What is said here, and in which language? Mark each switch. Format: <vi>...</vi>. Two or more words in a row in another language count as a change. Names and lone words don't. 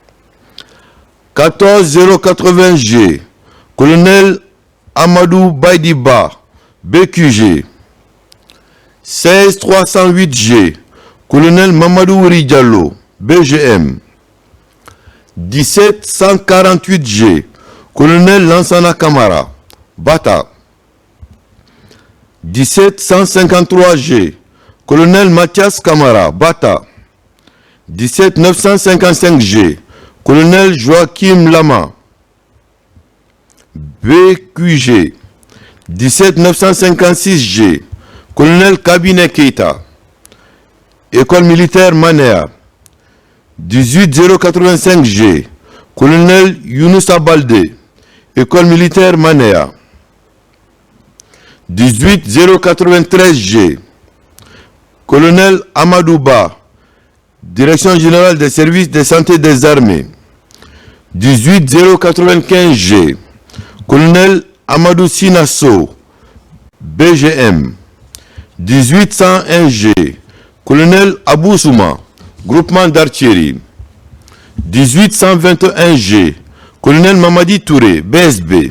<fr>14 080G, colonel Amadou Baidiba, BQG. 16 308G, colonel Mamadou Wuri Diallo, BGM. 17 148G, colonel Lansana Kamara, Bata. 17 153G, colonel Mathias Kamara, Bata. 17 955G, colonel Joachim Lama, BQG. 17 956G, colonel Kabine Keita, école militaire Manéa. 18 085G, colonel Younoussa Baldé, école militaire Manéa. 18 093G, colonel Amadouba, direction générale des services de santé des armées. 18 095G, colonel Amadou Sinasso, BGM. 18 101G, colonel Abou Souma, groupement d'artillerie. 18 121G, colonel Mamadi Touré, BSB.</fr>